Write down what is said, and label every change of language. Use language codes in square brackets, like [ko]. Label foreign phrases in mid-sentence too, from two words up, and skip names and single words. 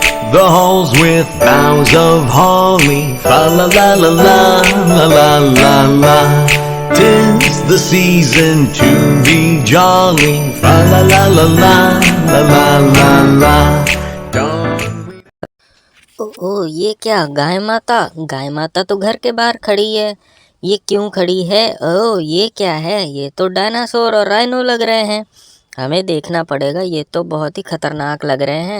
[en] the halls with boughs of holly. Fa la la la la la la la la. 'Tis the season to be jolly. Fa la la la la la la la la. [hi] ओ ये क्या गाय माता तो घर के बाहर खड़ी है। ये क्यों खड़ी है? ओ ये क्या है? ये तो डायनासोर और राइनो लग रहे हैं। हमें देखना पड़ेगा, ये तो बहुत ही खतरनाक लग रहे हैं।